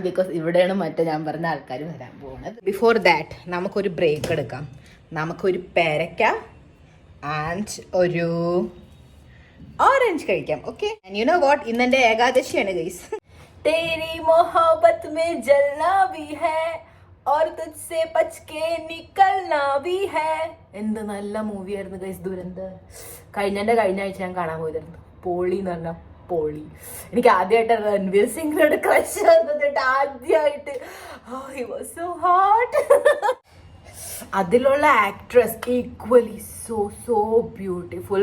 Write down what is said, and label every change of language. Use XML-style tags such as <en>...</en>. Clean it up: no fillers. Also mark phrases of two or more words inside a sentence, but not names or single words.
<ml>ബിക്കോസ് ഇവിടെയാണ് മറ്റേ ഞാൻ പറഞ്ഞ ആൾക്കാർ വരാൻ പോകുന്നത്.</ml> <en>before that</en> <ml>നമുക്കൊരു ബ്രേക്ക് എടുക്കാം. നമുക്കൊരു പേരക്ക ആൻഡ് ഒരു ഓറഞ്ച് കഴിക്കാം.</ml> <en>okay, you know what,</en> <ml>ഇന്നെന്റെ ഏകാദശിയാണ് ഗൈസ്.</ml> <hi>तेरी मोहब्बत में जलना भी है और तुझसे बच के निकलना भी है.</hi> <ml>എന്ത് നല്ല മൂവിയായിരുന്നു ഗൈസ് ദുരന്തർ. കഴിഞ്ഞ ആഴ്ച ഞാൻ കാണാൻ പോയതായിരുന്നു. പോളി എന്ന് പറഞ്ഞ പോളി. എനിക്ക് ആദ്യമായിട്ട് രൺവീർ സിംഗിനോട് ക്രഷ് വന്നിട്ട് ആദ്യമായിട്ട്.</ml> <en>he was so hot.</en> <ml>അതിലുള്ള</ml> <en>actress equally so beautiful.</en>